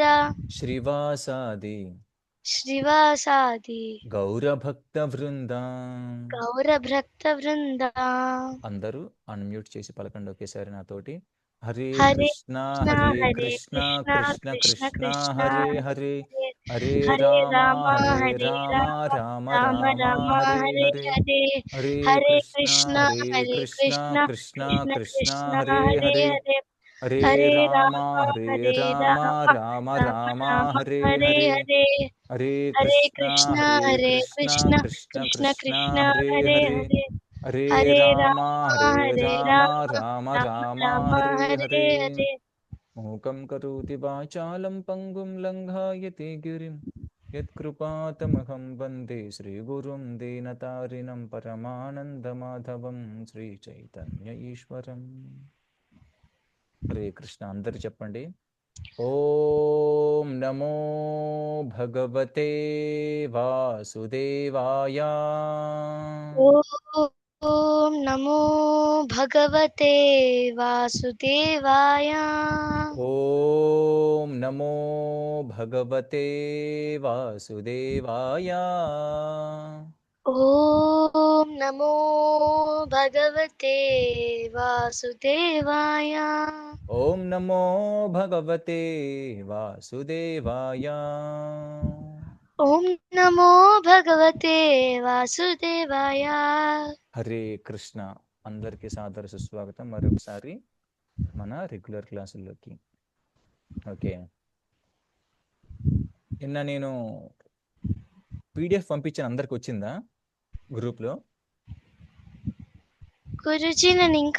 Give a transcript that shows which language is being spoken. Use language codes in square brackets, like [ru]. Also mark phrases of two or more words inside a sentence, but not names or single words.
[sa] శ్రీవాసాది శ్రీవాసాది గౌరభక్త వృంద. గౌరభక్త వృంద. [te] అందరూ అన్మ్యూట్ చేసి పలకండి ఒకేసారి నాతోటి. [sa] హరే హరే కృష్ణ కృష్ణ హరే హరే కృష్ణ కృష్ణ కృష్ణ కృష్ణ కృష్ణ కృష్ణ హరే హరే హరే హరే హరే హరే రామ రామ హరే హరే రామ రామ రామ రామ రామ రామ హరే హరే హరే హరే హరే హరే కృష్ణ కృష్ణ హరే హరే కృష్ణ కృష్ణ కృష్ణ కృష్ణ కృష్ణ కృష్ణ హరే హరే హరే హరే హరే హరే రామ రామ హరే హరే రామ రామ రామ రామ రామ రామ హరే హరే హరే హరే హరే హరే కృష్ణ కృష్ణ హరే హరే కృష్ణ కృష్ణ కృష్ణ కృష్ణ కృష్ణ కృష్ణ హరే హరే హరే హరే హరే హరే రామ రామ హరే హరే రామ రామ రామ రామ రామ రామ హరే హరే హరే. హరే. మూకం కరోతి వాచాలం పంగుం లంఘాయతే గిరిం యత్కృపాతమహం వందే శ్రీగురుం దీనతారిణం పరమానందమాధవం శ్రీచైతన్య ఈశ్వరం. హరే కృష్ణ. [te] అందరు చెప్పండి. [sa] ఓం నమో భగవతే వాసుదేవాయ. ఓం నమో భగవతే వాసుదేవాయ. ఓం నమో భగవతే వాసుదేవాయ. ఓం నమో భగవతే వాసుదేవాయ. ఓం నమో భగవతే వాసుదేవాయ. ఓం నమో భగవతే వాసుదేవాయ. హరే కృష్ణ. [te] అందరికీ సాదర సుస్వాగతం మరొకసారి మన రెగ్యులర్ క్లాసుల్లోకి. ఓకే, నిన్న నేను పీడిఎఫ్ పంపించాను, అందరికి వచ్చిందా గ్రూప్లో? గురుజీ నేను ఇంకా